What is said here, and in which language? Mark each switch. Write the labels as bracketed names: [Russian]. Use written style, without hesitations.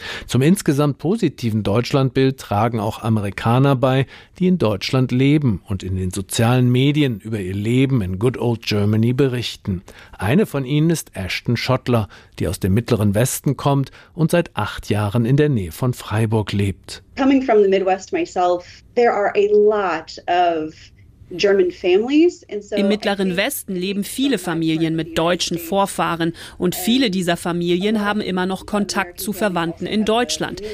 [German] Zum insgesamt positiven Deutschlandbild tragen auch Amerikaner bei, die in Deutschland leben und in den sozialen Medien über ihr Leben in Good Old Germany berichten. Eine von ihnen ist Ashton Schottler, die aus dem Mittleren Westen kommt und seit 8 Jahren in der Nähe von Freiburg lebt. [English] Coming from the Midwest myself, there are a lot of German families. [German] Im Mittleren Westen leben viele Familien mit deutschen Vorfahren und viele dieser Familien haben immer noch Kontakt zu Verwandten in Deutschland.